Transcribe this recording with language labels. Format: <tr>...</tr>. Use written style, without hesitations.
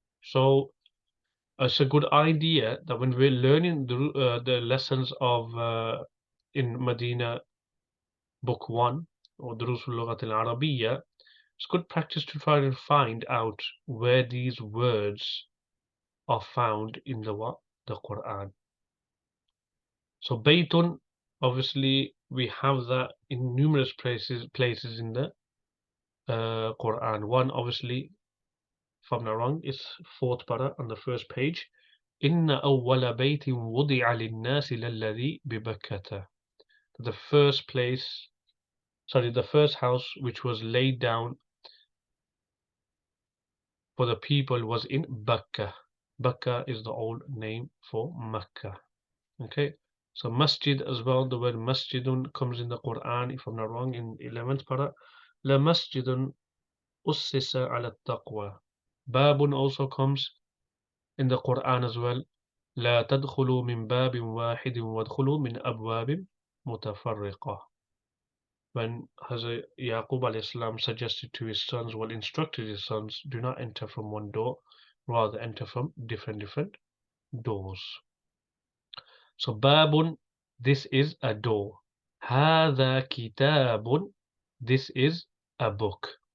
<en>So it's a good idea that when we're learning the lessons of in Madina book 1 or Durusul Lughat al-Arabiya, it's good practice to try and find out where these words are found in the what? The Quran. So Baytun, obviously we have that in numerous places in the Quran. One, obviously, if I'm not wrong, is fourth para on the first page.</en> <ar>إن أول بيت وضع للناس للذي ببكة.</ar> <en>The first place, sorry, the first house which was laid down for the people was in Bakka. Bakka is the old name for Mecca. Okay, so masjid as well, the word masjidun comes in the Quran, if I'm not wrong, in 11th para.</en> <ar>La masjidun ussisa ala taqwa.</ar> <en>Babun also comes in the Quran as well.</en> <ar>لا تدخلوا من باب واحد وادخلوا من أبواب متفرقة.</ar> <en>When Hazrat Yaqub alayhi salam suggested to his sons, well, instructed his sons, do not enter from one door, rather enter from different doors. So babun, this is a door.</en> <ar>هذا كتاب,</ar> <en>this is a book.</en>